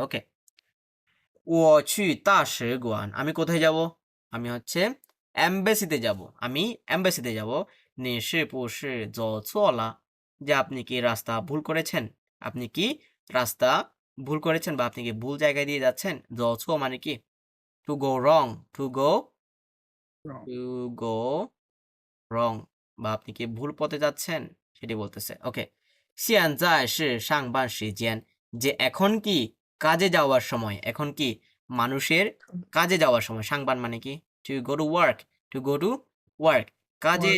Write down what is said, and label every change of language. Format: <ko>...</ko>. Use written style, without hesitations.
<bn>ওকে,</bn> <zh>我去大使馆,</zh> <bn>আমি কোথায় যাব, আমি হচ্ছে এমবাসিতে যাব, আমি এমবাসিতে যাব।</bn> <zh>你是不是走错了,</zh> <bn>যে আপনি কি রাস্তা ভুল করেছেন, আপনি কি রাস্তা ভুল করেছেন বা আপনি কি ভুল জায়গায় দিয়ে যাচ্ছেন।</bn> <en>走错</en> <bn>মানে কি</bn> <en>to go wrong, to go Wrong. to go wrong,</en> <bn>বা আপনি কি ভুল পথে যাচ্ছেন সেটি বলতেছে। ওকে,</bn> <zh>现在是上班时间,</zh> <bn>যে এখন কি কাজে যাওয়ার সময়, এখন কি মানুষের কাজে যাওয়ার সময়, সাংবান মানে কি</bn> <en>to go to work, to go to work,</en> <bn>কাজে</bn>